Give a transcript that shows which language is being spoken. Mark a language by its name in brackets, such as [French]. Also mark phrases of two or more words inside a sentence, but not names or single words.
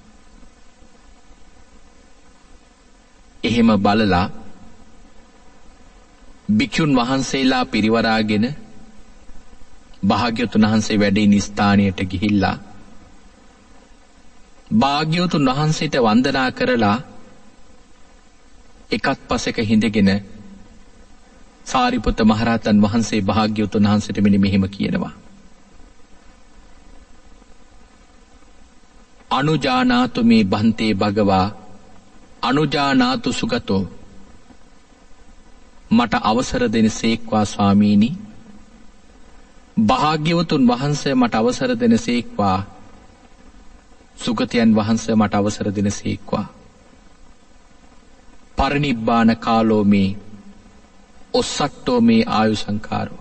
[Sinhala] එහෙම බලලා භික්ෂුන් වහන්සේලා පිරිවරාගෙන භාග්‍යවතුන් වහන්සේ වැඩ ඉන්න ස්ථානයට ගිහිල්ලා භාග්‍යවතුන් වහන්සේට වන්දනා කරලා එකත් පසෙක හිඳගෙන සාරිපුත්ත මහරහතන් වහන්සේ භාග්‍යවතුන් වහන්සේට මෙන්න මෙහෙම කියනවා. [Pali] අනුජානාතු මේ බන්තේ භගවා අනුජානාතු සුගතෝ [Sinhala] මට අවසර දෙනසේක්වා ස්වාමීනි. භාග්‍යවතුන් වහන්සේ මට අවසර දෙනසේක්වා. සුගතයන් වහන්සේ මට අවසර දෙනසේක්වා. [Pali] පරිනිබ්බාන කාලෝ මේ ඔස්සට්ටෝ මේ ආයු සංඛාරෝ.